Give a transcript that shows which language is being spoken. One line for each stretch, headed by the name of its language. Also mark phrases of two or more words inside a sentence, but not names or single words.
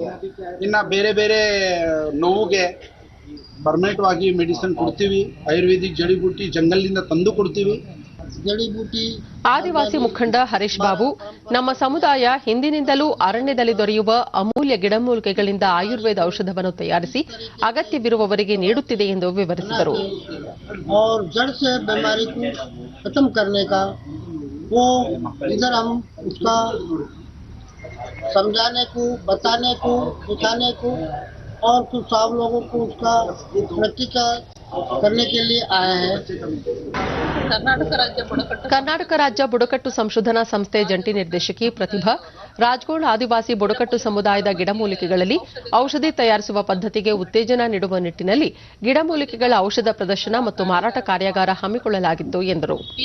Kannada: ಇನ್ನ ಬೇರೆ ಬೇರೆ ನೋವಿಗೆ ಪರ್ಮನೆಂಟ್ ಆಗಿ ಮೆಡಿಸಿನ್ ಕೊಡ್ತೀವಿ, ಆಯುರ್ವೇದಿಕ್ ಜಡಿಬೂಟಿ ಜಂಗಲ್ನಿಂದ ತಂದು ಕೊಡ್ತೀವಿ. ಆದಿವಾಸಿ ಮುಖಂಡ ಹರೀಶ್ ಬಾಬು ನಮ್ಮ ಸಮುದಾಯ ಹಿಂದಿನಿಂದಲೂ ಅರಣ್ಯದಲ್ಲಿ ದೊರೆಯುವ ಅಮೂಲ್ಯ ಗಿಡಮೂಲಿಕೆಗಳಿಂದ ಆಯುರ್ವೇದ ಔಷಧವನ್ನು ತಯಾರಿಸಿ ಅಗತ್ಯವಿರುವವರಿಗೆ ನೀಡುತ್ತಿದೆ ಎಂದು ವಿವರಿಸಿದರು.
Hindi: और कुछ सब लोगों को उसका प्रैक्टिकल करने के लिए आए हैं.
Kannada: ಕರ್ನಾಟಕ ರಾಜ್ಯ ಬುಡಕಟ್ಟು ಸಂಶೋಧನಾ ಸಂಸ್ಥೆ ಜಂಟಿ ನಿರ್ದೇಶಕಿ ಪ್ರತಿಭಾ ರಾಜಗೋಂಡ್ ಆದಿವಾಸಿ ಬುಡಕಟ್ಟು ಸಮುದಾಯದ ಗಿಡಮೂಲಿಕೆಗಳಲ್ಲಿ ಔಷಧಿ ತಯಾರಿಸುವ ಪದ್ಧತಿಗೆ ಉತ್ತೇಜನ ನೀಡುವ ನಿಟ್ಟಿನಲ್ಲಿ ಗಿಡಮೂಲಿಕೆಗಳ ಔಷಧ ಪ್ರದರ್ಶನ ಮತ್ತು ಮಾರಾಟ ಕಾರ್ಯಾಗಾರ ಹಮ್ಮಿಕೊಳ್ಳಲಾಗಿತ್ತು ಎಂದರು.